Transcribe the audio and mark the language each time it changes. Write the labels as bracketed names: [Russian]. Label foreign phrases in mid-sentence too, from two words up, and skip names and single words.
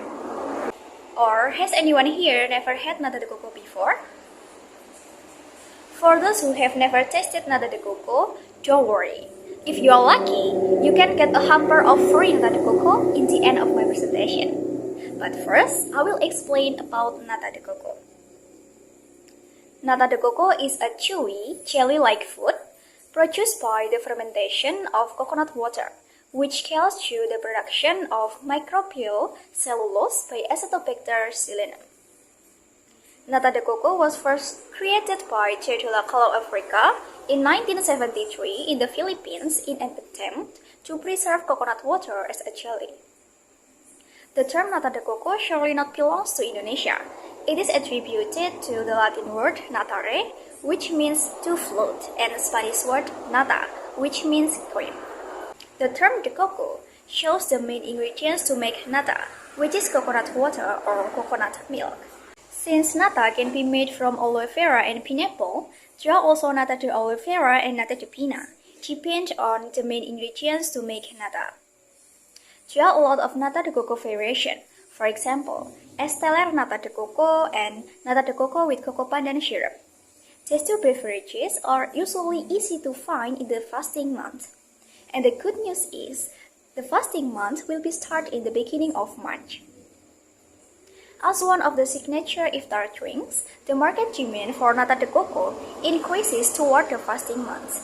[English] Or has anyone here never had nata de coco before? For those who have never tasted nata de coco, don't worry. If you are lucky, you can get a hamper of free nata de coco in the end of my presentation. But first, I will explain about nata de coco. Nata de coco is a chewy, jelly-like food produced by the fermentation of coconut water, which kills through the production of microbial cellulose by Acetobacter xylenum. Nata de coco was first created by Teodola Kalau Africa in 1973 in the Philippines in an attempt to preserve coconut water as a jelly. The term nata de coco surely not belongs to Indonesia. It is attributed to the Latin word natare, which means to float, and the Spanish word nata, which means cream. The term de coco shows the main ingredients to make nata, which is coconut water or coconut milk. Since nata can be made from aloe vera and pineapple, there are also nata de aloe vera and nata de pina, depend on the main ingredients to make nata. There are a lot of nata de coco variation. For example, Esteller nata de coco and nata de coco with cocoa pandan syrup. These two beverages are usually easy to find in the fasting month. And the good news is, the fasting month will be start in the beginning of March. As one of the signature iftar drinks, the market demand for nata de coco increases toward the fasting months.